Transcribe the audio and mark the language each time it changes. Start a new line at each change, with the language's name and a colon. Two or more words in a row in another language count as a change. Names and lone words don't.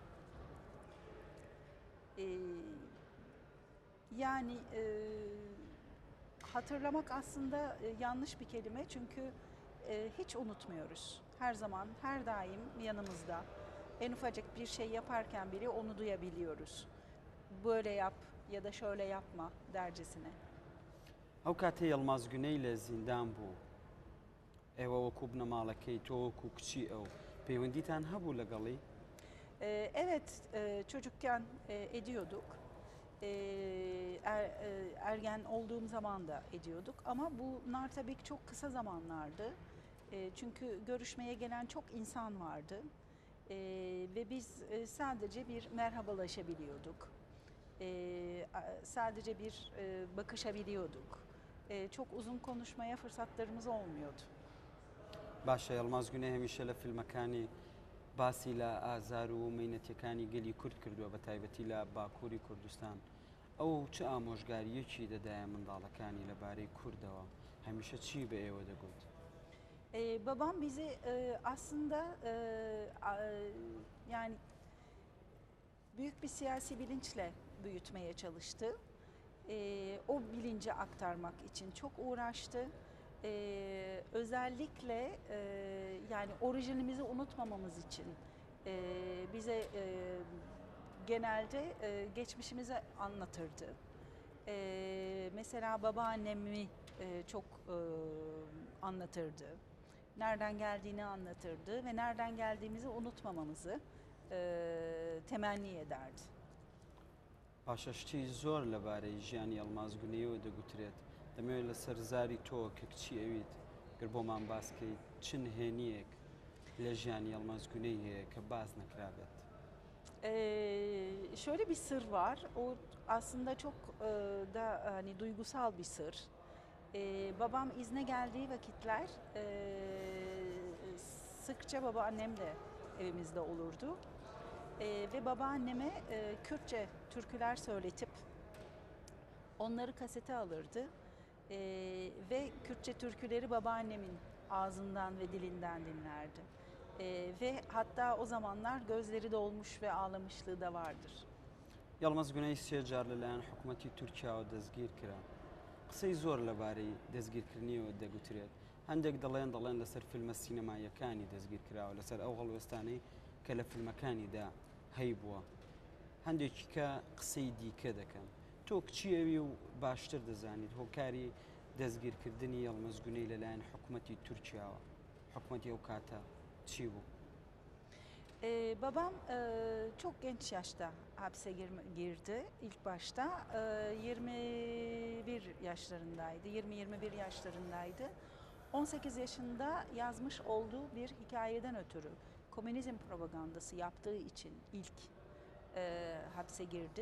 Turkish: Yani hatırlamak aslında yanlış bir kelime çünkü hiç unutmuyoruz. Her zaman, her daim yanımızda. En ufacık bir şey yaparken bile onu duyabiliyoruz. Böyle yap ya da şöyle yapma dercesine.
Central Kurdish: ئەو کاتێ یەڵماز گونەی لە زیندان بوو ئێوە وەکو بنەماڵەکەی تۆ وەکو کچی ئەو پەیوەندیتان هەبوو لەگەڵی؟
Turkish: Evet, çocukken ediyorduk. Ergen olduğum zaman da ediyorduk. Ama bunlar tabii ki çok kısa zamanlardı. Çünkü görüşmeye gelen çok insan vardı. Ve biz sadece bir merhabalaşabiliyorduk. Sadece bir bakışabiliyorduk. Çok uzun konuşmaya fırsatlarımız olmuyordu.
Central Kurdish: باشە یەڵماز گونەی هەمیشە لە فیلمەکانی باسی لە ئازار و مەینەتیەکانی گەلی کورد کردووە بە تایبەتی لە باکووری کوردستان. ئەو چ ئامۆژگاریەکی دەدایە منداڵەکانی لەبارەی کوردەوە هەمیشە چی بە ئێوە دەگوت؟
Turkish: Babam bizi aslında yani büyük bir siyasi bilinçle büyütmeye çalıştı. O bilinci aktarmak için çok uğraştı. Özellikle yani orijinimizi unutmamamız için bize genelde geçmişimizi anlatırdı. Mesela babaannemi çok anlatırdı. Nereden geldiğini anlatırdı ve nereden geldiğimizi unutmamamızı temenni ederdi.
Central Kurdish: باشە شتی زۆر لەبارەی ژیانی یەڵماز گونەیەوە دەگوترێت دەمەوێت لە سەرزاری تۆ کە کچی ئەویت گەر بۆمان باسکەیت چن هێنیەک لە ژیانی یەڵماز گونەی هەیە کە باز نەکرابێت؟
Turkish: Şöyle bir sır var. O aslında çok da hani duygusal bir sır. Babam izne geldiği vakitler sıkça babaannem de evimizde olurdu. Ve babaanneme Kürtçe türküler söyletip onları kasete alırdı. Ve Kürtçe türküleri babaannemin ağzından ve dilinden dinlerdi. Ve hatta o zamanlar gözleri dolmuş ve ağlamışlığı da vardır.
Central Kurdish: یەڵماز گونەی سێ جار لەلایەن حکوومەتی تورکیاوە دەستگیر کرا. قسەی زۆر لەبارەی دەستگیرکردنیەوە دەگوترێت. هەندێک دەڵێن لەسەر فیلمە سینەمایەکانی دەستگیر کراوە لەسەر ئەو هەڵوێستانەی کە لە فیلمەکانیدا هەی بووە. هەندێکی کە قسەی دیکە دەکەن. تۆ کچی ئەوی و باشتر دەزانیت هۆکاری دەستگیرکردنی یەڵماز گونەی لەلایەن حکوومەتی تورکیاوە حکوومەتی ئەو کاتە چی بوو؟
Turkish: Babam çok genç yaşta hapse girdi ilk başta. 21 yaşlarındaydı, 20-21 yaşlarındaydı. 18 yaşında yazmış olduğu bir hikayeden ötürü komünizm propagandası yaptığı için ilk hapse girdi.